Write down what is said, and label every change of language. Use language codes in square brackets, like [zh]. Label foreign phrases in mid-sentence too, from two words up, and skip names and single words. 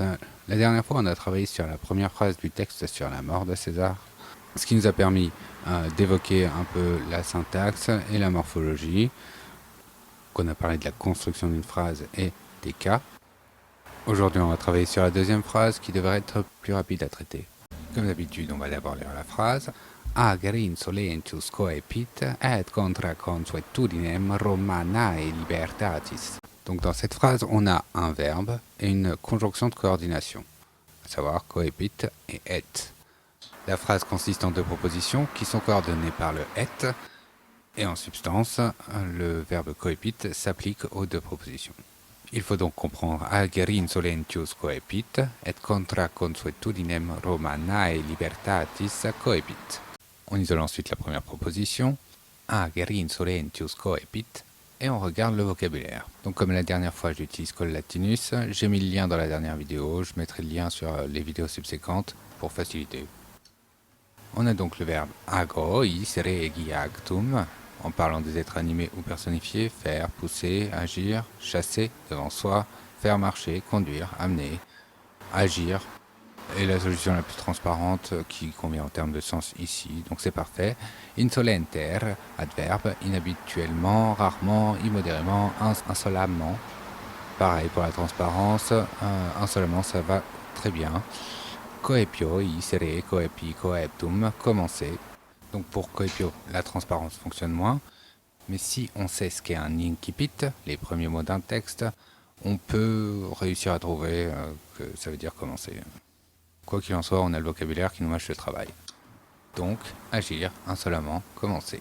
[fr] La dernière fois, on a travaillé sur la première phrase du texte sur la mort de César, ce qui nous a permis d'évoquer un peu la syntaxe et la morphologie, qu'on a parlé de la construction d'une phrase et des cas. Aujourd'hui, on va travailler sur la deuxième phrase qui devrait être plus rapide à traiter. Comme d'habitude, on va d'abord lire la phrase. [la] Ager insolentius coepit et contra consuetudinem Romanae libertatis. [fr] Donc dans cette phrase, on a un verbe et une conjonction de coordination, à savoir coepit et et. La phrase consiste en deux propositions qui sont coordonnées par le et, et en substance, le verbe coepit s'applique aux deux propositions. Il faut donc comprendre [la] ager insolentius coepit et contra consuetudinem Romanae libertatis coepit. [fr] On isole ensuite la première proposition, [la] ager insolentius coepit, [fr] et on regarde le vocabulaire. Donc comme la dernière fois j'utilise Collatinus, j'ai mis le lien dans la dernière vidéo, je mettrai le lien sur les vidéos subséquentes pour faciliter. On a donc le verbe [la] ago, is, regi, actum, [fr] en parlant des êtres animés ou personnifiés, faire, pousser, agir, chasser devant soi, faire marcher, conduire, amener, agir, et la solution la plus transparente qui convient en termes de sens ici, donc c'est parfait. Insolenter, adverbe, inhabituellement, rarement, immodérément, insolemment. Pareil pour la transparence, insolemment ça va très bien. [la] Coepio, isere, coepi, coeptum, [fr] commencer. Donc pour coepio, la transparence fonctionne moins, mais si on sait ce qu'est un incipit, les premiers mots d'un texte, on peut réussir à trouver que ça veut dire commencer. Quoi qu'il en soit, on a le vocabulaire qui nous mâche le travail. Donc, agir, insolemment, commencer.